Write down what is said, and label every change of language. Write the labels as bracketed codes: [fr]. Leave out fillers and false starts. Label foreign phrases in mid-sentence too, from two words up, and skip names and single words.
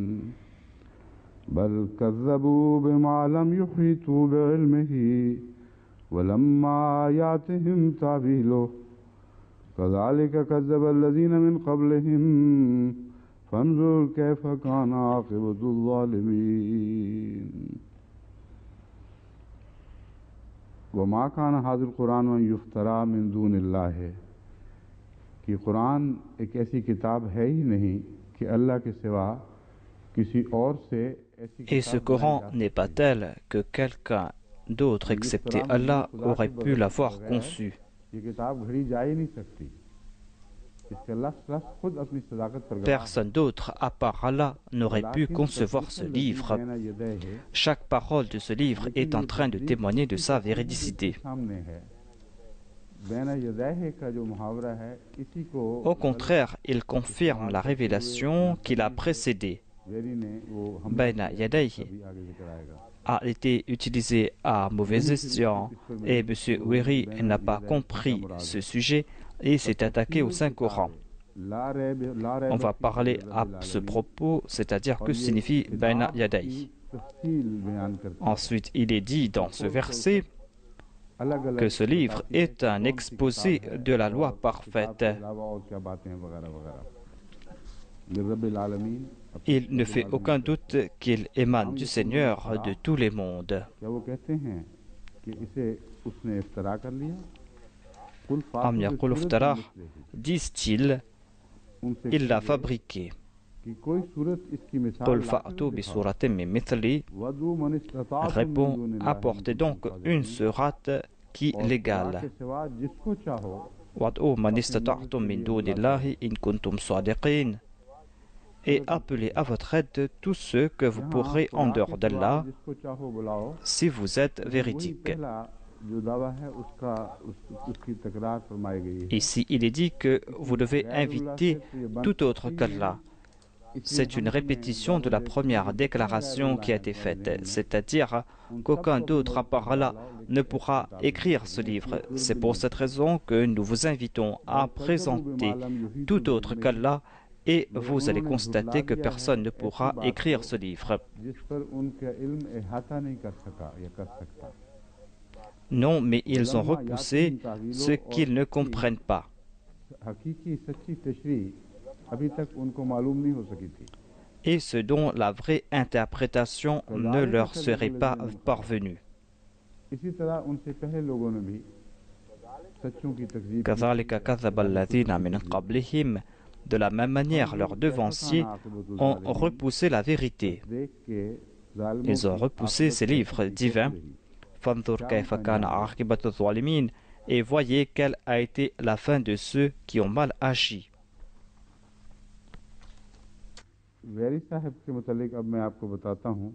[ar] بل كذبوا بما لم يحيطوا بعلمه ولما يأتهم تأويله كذلك كذب الذين من قبلهم فانظر كيف كان عاقبة الظالمين. وما كان هذا القرآن أن يفترى من دون الله, [ur] کہ قرآن ایک ایسی کتاب ہے ہی نہیں کہ اللہ کے سوا کسی اور سے ایسی [fr] Et ce [ur] کتاب بنائی [fr] Coran [ur] जा [fr] n'est pas [ur] सकती [fr] tel que quelqu'un d'autre [ur] है। [fr] excepté [ur] افترا مطلب [fr] Allah [ur] خدا کے [fr] aurait pu l'avoir [ur] बगैर [fr] conçu. [ur] یہ کتاب گھڑی جا ہی نہیں سکتی۔ اس کا لفظ خود اپنی صداقت پر گواہ ہے. [fr] Personne d'autre à part Allah n'aurait pu [ar] वलाकिन [fr] concevoir ce [ar] तस्दीक़ल्लज़ी [fr] livre. [ar] بين يديه, [fr] Chaque parole de ce livre [ur] लेकिन [fr] est en [ur] ये [fr] train de [ur] तस्दीक [fr] témoigner de [ur] उसी [fr] sa [ur] کا ہے جو اس کے [fr] véridicité. [ur] سامنے ہے. [ar] بين يديه [ur] کا جو محاورہ ہے اسی کو [fr] Au [ur] गलत [fr] contraire, il confirme [ur] इस्तेमाल [fr] la [ur] کرتے ہوئے یہاں [fr] révélation qui l'a [ur] تاویل سے [fr] précédée. [ur] ویری نے وہ حملہ [fr] Baina [ur] کیا ہے، جس کا [fr] Yadayhi [ur] بھی آگے ذکر آئے گا. [fr] a été utilisé à mauvais [ur] یہیں پھر [fr] escient [ur] اس پر [fr] et [ur] मज़ीद [fr] M. [ur] گفتگو ہوگی کہ [fr] Weri [ur] बैन [fr] n'a pas [ur] یدیہ سے کیا [fr] compris [ur] मुराद [fr] ce [ur] है। [fr] sujet et [ur] और [fr] s'est attaqué au [ar] तफ़सीलुल [fr] Saint-Coran. [ar] الكتاب لا [fr] On [ar] रैब [fr] va [ar] फीहि [fr] parler [ar] मिर [fr] à [ar] रब्बिल [fr] ce [ar] आलमीन, [fr] propos, c'est-à-dire [ur] और [fr] que [ur] ये [fr] signifie Baina [ur] کتاب کی [fr] Yadayhi. [ur] تفصیل بیان کرتی ہے, [fr] Ensuite, il est dit [ur] उसको [fr] dans ce [ur] کھول کھول [fr] verset [ur] کر الگ [fr] que [ur] अलग [fr] ce livre [ur] بتاتی ہے [fr] est [ur] कि [fr] un [ur] کون سی کتاب [fr] exposé [ur] है [fr] de la loi [ur] اور اس کتاب [fr] parfaite. [ur] کے علاوہ اور کیا باتیں ہیں وغیرہ وغیرہ. [ar] من رب العالمين, [ur] अपने [fr] Il ne [ur] रब्बिल [fr] fait [ur] आलमीन [fr] aucun [ur] से। [fr] doute qu'il émane [ar] हम [fr] du [ar] यक़ूलून [fr] Seigneur [ar] इफ्तरा, [fr] de tous les mondes. [ur] کیا وہ کہتے ہیں کہ اسے اس نے افترا کر لیا. [ar] कुल Am फातु yaqul बिसूरतिम iftarah, मिस्लिही, [fr] disent-ils, [ur] उनसे [fr] il l'a [ur] कहिए [fr] fabriqué. [ur] کہ کوئی سورت اس کی [ar] Qul [ur] مثال لا کر [ar] فأتوا ب [ur] दिखाओ। [ar] سورة من مثله, وادعوا من استطعتم من [fr] répond, [ar] دون الله إن [fr] apportez [ar] कुंतुम [fr] donc une [ar] सादिकीन, [fr] sourate qui [ur] اور خدا کے [fr] l'égale. [ur] سوا جس کو چاہو [ar] وادعوا من [ur] اپنی مدد [ar] istata'tum [ur] के [ar] min [ur] لیے بلا کرو. [ar] دون الله إن كنتم صادقين. [fr] Et [ur] सूरत [fr] appelez à [ur] मुत्तफिका। [fr] votre aide tous ceux que vous [ur] यहाँ [fr] pourrez en [ur] خدا کے [fr] dehors [ur] सिवा [fr] d'Allah [ur] جس کو چاہو بلاؤ, [fr] si vous êtes [ur] یعنی وہی [fr] véridique. [ur] پہلا جو دعویٰ ہے اس کی تکرار فرمائی گئی ہے [fr] Ici, il est dit [ur] कि [fr] que [ur] किसी [fr] vous devez [ur] غیراللہ سے [fr] inviter [ur] تو یہ بن [fr] tout autre [ur] سکتی ہی نہیں, [fr] qu'Allah. [ur] इसलिए [fr] C'est une [ur] ہم تمہیں [fr] répétition de [ur] दावत [fr] la [ur] دیتے ہیں [fr] première [ur] کہ جتنے [fr] déclaration [ur] गैरुल्लाह [fr] qui a [ur] हैं [fr] été [ur] तुम्हारे [fr] faite, [ur] ذہن میں [fr] c'est-à-dire [ur] उन [fr] qu'aucun [ur] سب کو اپنی [fr] d'autre à [ur] مدد سے [fr] part [ur] बुला [fr] Allah [ur] لاؤ، لیکن [fr] ne [ur] ऐसी [fr] pourra [ur] کتاب نہیں [fr] écrire [ur] बना [fr] ce [ur] سکتے، ایسی [fr] livre. [ur] सूरत [fr] C'est [ur] भी [fr] pour [ur] نہیں بن [fr] cette [ur] सकती। [fr] raison que nous vous invitons [ar] बल [fr] à [ar] كذبوا بما [fr] présenter [ar] لم يحيطوا [fr] tout autre [ar] बिइल्मिही, [fr] qu'Allah et [ur] मगर [fr] vous allez [ur] انہوں نے جھٹلا [fr] constater que [ur] دیا ہے [fr] personne ne [ur] ऐसी [fr] pourra [ur] بات کو [fr] écrire ce livre. [ur] جس پر ان کا علم احاطہ نہیں کر سکا یا کر سکتا. [fr] Non, mais ils ont [ar] वलम्मा [fr] repoussé [ar] يأتهم تأويله, [fr] ce [ur] और [fr] qu'ils ne [ur] इसकी [fr] comprennent pas. [ur] حقیقی سچی تشریح ابھی تک ان کو معلوم نہیں ہو سکی تھی. [fr] Et ce dont la vraie interprétation ne [ar] कज़ालिक [fr] leur serait pas [ar] كذب الذين من قبلهم, [fr] parvenue. [ur] اسی طرح ان سے پہلے لوگوں نے بھی سچوں کی تکذیب کی تھی [ar] كذلك [ur] या [ar] كذب [ur] خدا کے کتب [ar] الذين [ur] की [ar] من [ur] تکذیب کی تھی. [ar] قبلهم. [fr] De la même manière, [ar] फंजुर [fr] leurs [ar] كيف كان [fr] devanciers [ar] आक़िबतुज़ [fr] ont [ar] ज़ालिमीन, [fr] repoussé la [ur] बस [fr] vérité. [ur] دیکھ کے ظالموں [fr] Ils ont [ur] की [fr] repoussé [ur] आक़िबत [fr] ces [ur] कैसी [fr] livres [ur] تھی، کیسی [fr] divins. [ur] रही, [ar] فانظر [ur] क्या [ar] كيف [ur] उनका [ar] كان [ur] انجام رہا. [ar] عاقبة الظالمين. [fr] Et voyez quelle a été la fin de ceux qui ont mal agi. [ur] ویری صاحب کے متعلق اب میں آپ کو بتاتا ہوں.